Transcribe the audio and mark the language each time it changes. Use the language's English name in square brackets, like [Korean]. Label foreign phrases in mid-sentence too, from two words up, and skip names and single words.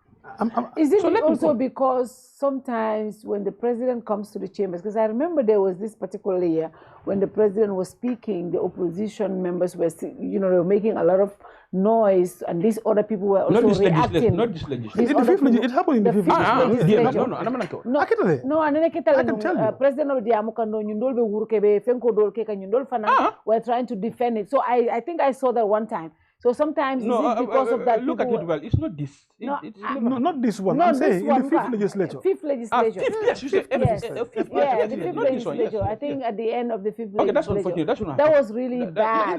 [English] Is it also because sometimes when the president comes to the chambers, because I remember there was this particular year when the president was speaking, the opposition members were, they were making a lot of noise, and these other people were also reacting. Not this legislation. It happened in the fifth legislature. No, and then I can tell you, President of the Amukando, Nyundol be Wurkebe, Fenko Dolke, and Nyundol Fana were trying to defend it. So I think I saw that one time. So sometimes because of that, look at it well. It's not this. Not this one. I'm saying in the fifth legislature. Fifth legislature. Yes, you said the fifth legislature. I think at the end of the fifth legislature. That's unfortunate. That was really bad.